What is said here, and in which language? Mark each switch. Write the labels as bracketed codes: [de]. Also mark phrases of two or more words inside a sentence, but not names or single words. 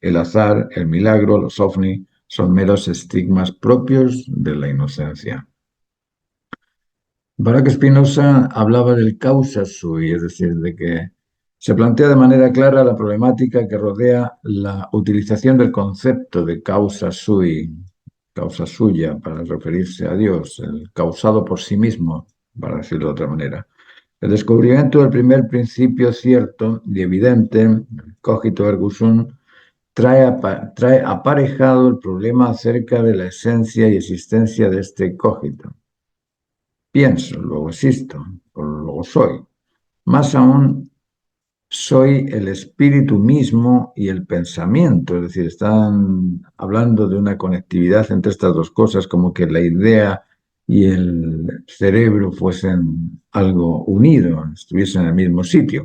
[es] El azar, el milagro, los ovni son meros estigmas propios de la inocencia. Baruch Spinoza hablaba del [la] causa sui, [es] es decir, de que se plantea de manera clara la problemática que rodea la utilización del concepto de [la] causa sui, [es] causa suya, para referirse a Dios, el causado por sí mismo, para decirlo de otra manera. El descubrimiento del primer principio cierto y evidente, [la] cogito ergo sum, [es] trae aparejado el problema acerca de la esencia y existencia de este cogito. Pienso, luego existo, o luego soy. Más aún, soy el espíritu mismo y el pensamiento, es decir, están hablando de una conectividad entre estas dos cosas, como que la idea y el cerebro fuesen algo unido, estuviesen en el mismo sitio.